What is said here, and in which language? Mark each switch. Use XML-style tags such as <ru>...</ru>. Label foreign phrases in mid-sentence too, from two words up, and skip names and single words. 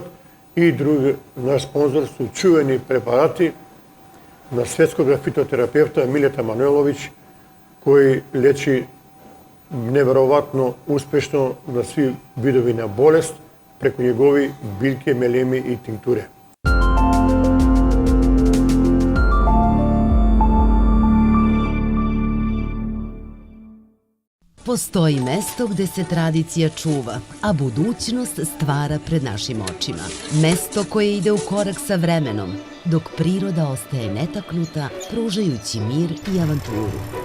<mk>И друг наш спонзор су чувени препарати на</mk> <sr>светскog фитотерапевта</sr> <mk>Милета Мануелович, кој лечи неверојатно успешно на сви видови на болест преку негови билки, мелеми и тинктуре.</mk> <sr>Postoji mesto gde se tradicija čuva, a budućnost stvara pred našim očima. Mesto koje ide u korak sa vremenom, dok priroda ostaje netaknuta, pružajući mir i avanturu.</sr>